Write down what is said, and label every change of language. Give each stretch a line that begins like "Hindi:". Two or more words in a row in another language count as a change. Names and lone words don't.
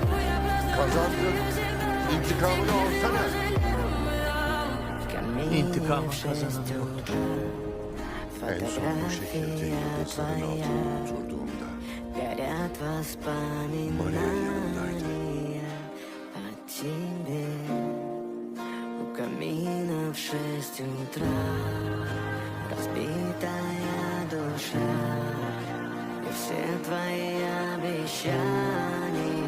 Turkish: Kazandın. İntikamını alsana. İntikamı kazanamıyorum. En son bu şekilde yıldızların altına oturduğumda Maria yanımdaydı.
Russian: Камина в 6 утра, разбитая душа, и все твои обещания